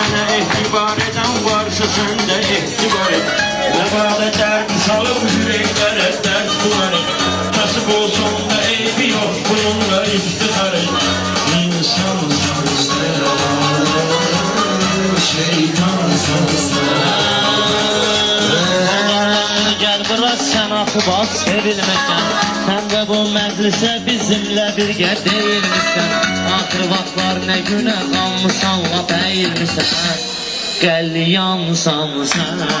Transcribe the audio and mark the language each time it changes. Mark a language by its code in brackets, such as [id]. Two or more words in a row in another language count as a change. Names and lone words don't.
[az] sənə etibar edən varsa sən də etibar et. Nə bağda dərd salıb ürəklərə dərd bular et. Kasıb olsun da eybi yox bununla iftihar et. İnsansan sən, şeytansan sən. [tr] Gel biraz sen akıbat sevilmesen. Sen de bu meclise bizimle birge değil misin? Ahır vaxtlar ne güne kalmışsan la değil misin? Gel yansan sen.